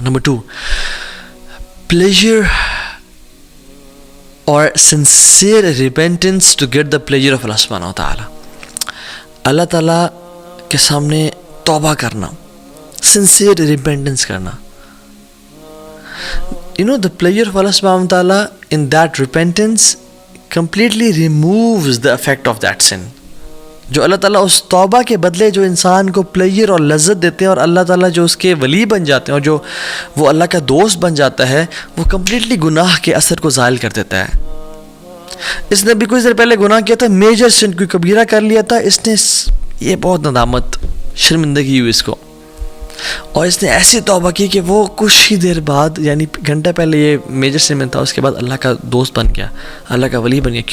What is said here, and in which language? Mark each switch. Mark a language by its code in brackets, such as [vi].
[en] Number 2، pleasure اور sincere repentance to get the pleasure of اللہ سبحانہ تعالیٰ. [ur] اللہ تعالیٰ کے سامنے توبہ کرنا، [en] sincere repentance [ur] کرنا. [en] You know, the pleasure of Allah subhanahu wa ta'ala in that repentance completely removes the effect of that sin. [ur] جو اللہ تعالیٰ اس توبہ کے بدلے جو انسان کو پلیجر اور لذت دیتے ہیں، اور اللہ تعالیٰ جو اس کے ولی بن جاتے ہیں اور جو وہ اللہ کا دوست بن جاتا ہے، وہ کمپلیٹلی گناہ کے اثر کو زائل کر دیتا ہے. اس نے بھی کچھ دیر پہلے گناہ کیا تھا، میجر سن، کوئی کبیرہ کر لیا تھا، اس نے یہ بہت ندامت، شرمندگی ہوئی اس کو، اور اس نے ایسی توبہ کی کہ وہ کچھ ہی دیر بعد، یعنی گھنٹہ پہلے یہ میجر سن میں تھا، اس کے بعد اللہ کا دوست بن گیا، اللہ کا ولی بن گیا.